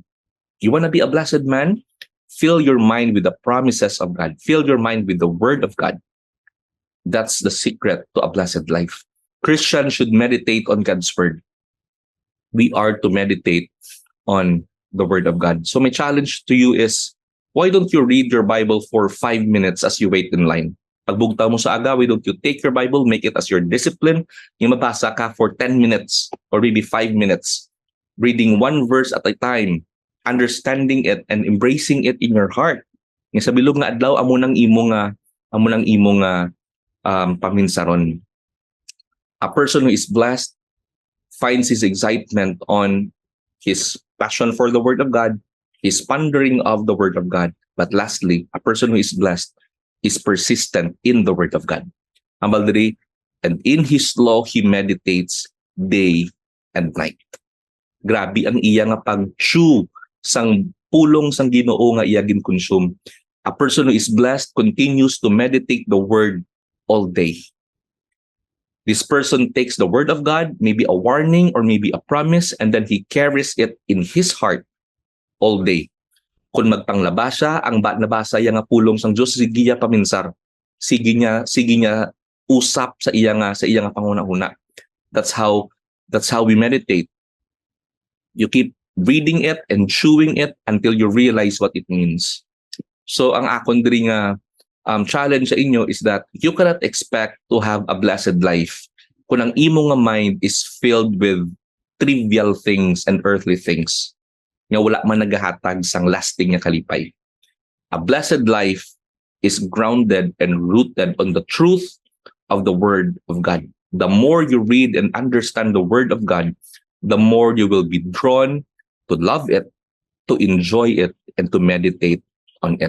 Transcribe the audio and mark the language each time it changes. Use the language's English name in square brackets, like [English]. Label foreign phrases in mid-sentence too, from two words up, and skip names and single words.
[English] You want to be a blessed man? Fill your mind with the promises of God. Fill your mind with the Word of God. That's the secret to a blessed life. Christians should meditate on God's Word. We are to meditate on the Word of God. So my challenge to you is, why don't you read your Bible for 5 minutes as you wait in line? [Hiligaynon] Pagbugtaw mo sa aga, [English] why don't you take your Bible, make it as your discipline, [Hiligaynon] yung mabasa ka [English] for 10 minutes or maybe 5 minutes, reading one verse at a time, understanding it and embracing it in your heart. [Hiligaynon] Nga sa bilog nga adlaw, amo nang imong paminsaron. [English] A person who is blessed finds his excitement on his passion for the Word of God, his pondering of the Word of God. But lastly, a person who is blessed is persistent in the Word of God. [Hiligaynon] Ambal diri, [English] and in his law he meditates day and night. [Hiligaynon] Grabe ang iya nga pag-chew sang pulong sang Ginoo nga iya gin-consume. [English] A person who is blessed continues to meditate the Word all day. This person takes the Word of God, maybe a warning or maybe a promise, and then he carries it in his heart all day. [Hiligaynon] Kung magpanglaba siya, ang nabasa iya nga pulong sang Dios, sige niya paminsar. Sige niya usap sa iya nga panghuna-huna. [English] That's how we meditate. You keep reading it and chewing it until you realize what it means. So [Hiligaynon] ang akon diri nga challenge sa inyo [English] is that you cannot expect to have a blessed life [Hiligaynon] kung ang imo nga [English] mind is filled with trivial things and earthly things. [Hiligaynon] Nga wala man nagahatag sang lasting nga kalipay. [English] A blessed life is grounded and rooted on the truth of the Word of God. The more you read and understand the Word of God, the more you will be drawn to love it, to enjoy it, and to meditate on it.